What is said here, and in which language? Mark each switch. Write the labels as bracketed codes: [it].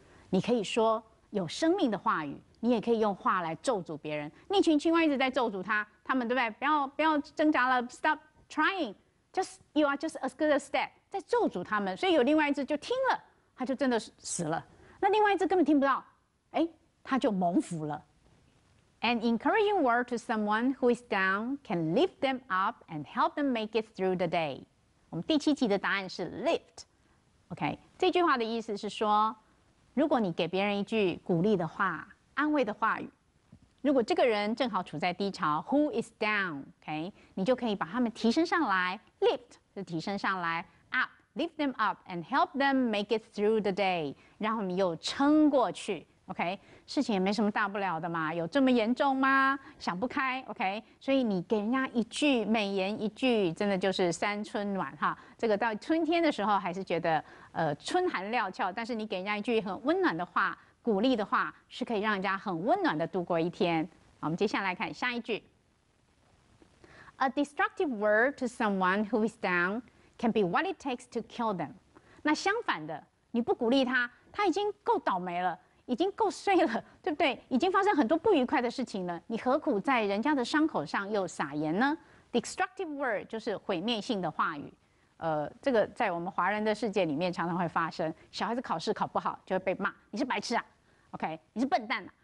[zh] 你可以说有生命的话语，你也可以用话来咒诅别人。那群青蛙一直在咒诅他们对不对？不要挣扎了 ， [en] Stop trying。 Just you are just as good as dead， [zh] 在咒诅他们，所以有另外一只就听了，他就真的死了。那另外一只根本听不到，哎，他就蒙福了。 [en] An encouraging word to someone who is down can lift them up and help them make it through the day。 [zh] 我们第7题的答案是 lift。OK， 这句话的意思是说，如果你给别人一句鼓励的话、安慰的话语。如果这个人正好处在低潮 ， [en] Who is down？ [zh] OK， 你就可以把他们提升上来 ，lift 是提升上来 ，up， [en] lift them up and help them make it through the day， [zh] 让他们又撑过去。 OK， 事情也没什么大不了的嘛，有这么严重吗？想不开 ，OK， 所以你给人家一句美言一句，真的就是三春暖哈。这个到春天的时候还是觉得春寒料峭，但是你给人家一句很温暖的话。鼓励的话是可以让人家很温暖的度过一天。好，我们接下来看下一句。 [en] A destructive word to someone who is down can be what it takes to kill them。 [zh] 那相反的，你不鼓励他，他已经够倒霉了，已经够衰了，对不对？已经发生很多不愉快的事情了，你何苦在人家的伤口上又撒盐呢 ？Destructive word 就是毁灭性的话语。这个在我们华人的世界里面常常会发生。小孩子考试考不好就会被骂，你是白痴啊 ，OK， 你是笨蛋啊。